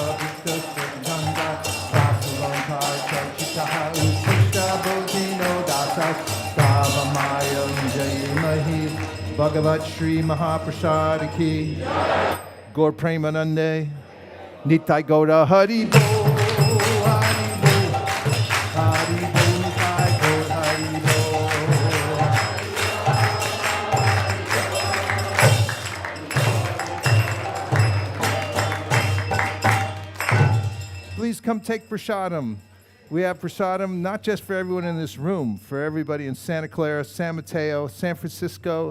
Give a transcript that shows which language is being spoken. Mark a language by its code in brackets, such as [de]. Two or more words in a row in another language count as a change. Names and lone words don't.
[sa] Vishta Sanganga Vasavantar Chachitaha Ushishta Bodhino Dasa Stavamaya Jayimahi Bhagavat Shri Mahaprasad Ki Gaur Premanande Nitai Gaura Hari Bo Hari Bo Hari Bo Nitai Gaur Hari Bo. [en] Please come take prasadam. We have prasadam not just for everyone in this room, for everybody in Santa Clara, San Mateo, San Francisco.